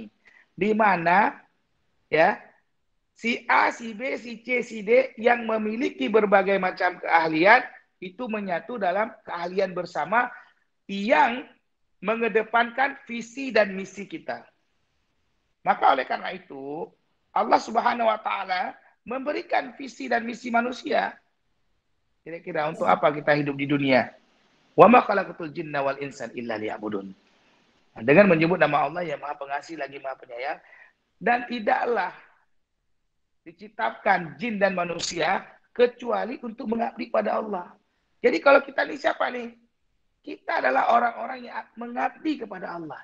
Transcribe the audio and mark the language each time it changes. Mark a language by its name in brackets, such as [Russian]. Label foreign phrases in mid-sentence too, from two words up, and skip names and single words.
[Indonesian] Di mana ya si A, si B, si C, si D yang memiliki berbagai macam keahlian itu menyatu dalam keahlian bersama yang mengedepankan visi dan misi kita. Maka oleh karena itu Allah [Arabic] سبحانه وتعالى [Indonesian] memberikan visi dan misi manusia. Kira-kira untuk apa kita hidup di dunia? [Arabic] وما خلقت الجن والإنس إلا ليعبدون. [Indonesian] Dengan menyebut nama Allah yang Maha Pengasih lagi Maha Penyayang, dan tidaklah diciptakan jin dan manusia kecuali untuk mengabdi pada Allah. Jadi kalau kita ini siapa nih? Kita adalah orang-orang yang mengabdi kepada Allah.